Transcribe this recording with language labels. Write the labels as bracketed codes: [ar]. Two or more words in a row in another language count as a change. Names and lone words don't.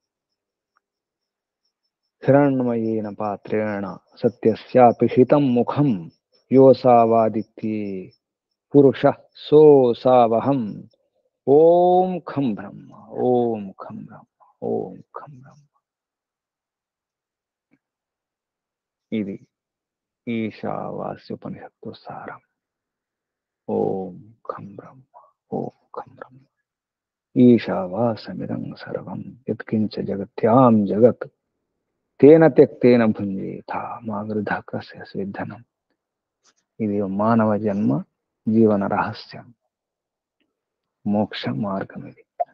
[sa] हिरण्मयेन पात्रेण सत्यस्यापि हितं मुखं योऽसावादित्ये पुरुषः सोऽसावहम् ओम खम ब्रह्म ओम खम ब्रह्म ओम खम ब्रह्म [te] ఇది ఈశావాస్యోపనిషత్తు సారం [sa] ఓం ఖం బ్రహ్మ ఓం ఖం బ్రహ్మ ఈశావాసమిదం సర్వం యత్కించ జగత్యాం జగత్ తేన త్యక్తేన భుంజేత మా వృధా కస్య స్విద్ధనం [te] ఇది మానవ జన్మ జీవన రహస్యం మోక్ష మార్గం ఇది